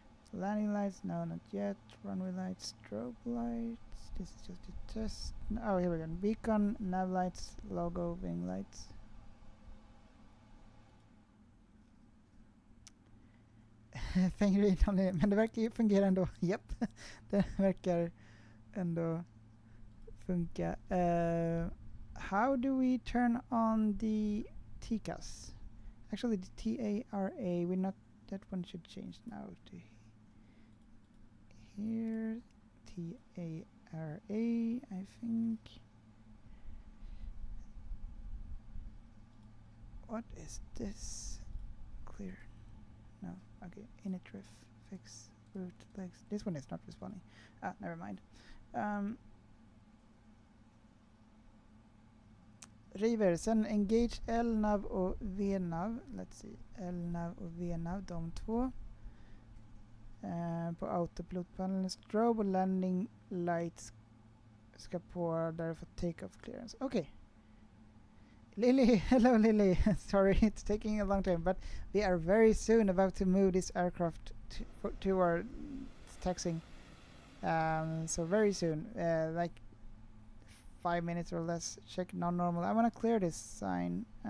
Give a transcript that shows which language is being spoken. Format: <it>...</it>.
<en>So landing lights, no, not yet. Runway lights, strobe lights. This is just a test. Oh, here we go. Beacon, nav lights, logo, wing lights.</en> <sv>Men det verkar ju fungera ändå. Japp, det verkar ändå funka.</sv> <en>How do we turn on the TCAS? Actually, the TARA, we're not, that one should change now to here. TARA, I think. What is this? Clear. No, okay. Initref, fix, route, legs. This one is not responding. Never mind.</en> <sv>River, sen engage LNAV och VNAV.</sv> <en>Let's see.</en> <sv>LNAV och VNAV, de två. På autopilotpanelen. Strobe och landing lights ska på där för take-off clearance.</sv> <en>Okay. Lily, hello Lily. Sorry, it's taking a long time, but we are very soon about to move this aircraft to our taxiing. So very soon, like 5 minutes or less. Check non-normal. I want to clear this sign.</en>